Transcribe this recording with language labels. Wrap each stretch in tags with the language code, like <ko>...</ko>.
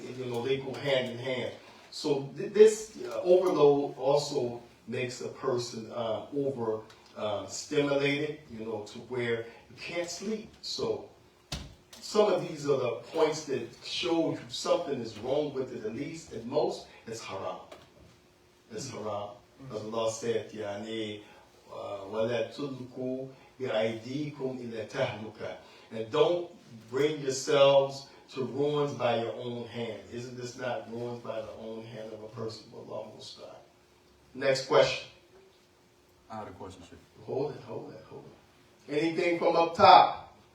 <en>You know, they go hand in hand. So this overload also makes a person over stimulated, you know, to where you can't sleep. So some of these are the points that show you something is wrong with it, at least, at most, it's haram. It's haram. As Allah said,</en> <ar>يعني وَلَا تُلْقُوا بِأَيْدِيكُمْ إِلَى تَهْلُكَ.</ar> <en>And don't bring yourselves to ruins by your own hand. Isn't this not ruins by the own hand of a person? Allah musta'an. Next question. I had a question, Sheikh. Hold it. Anything from up top?</en>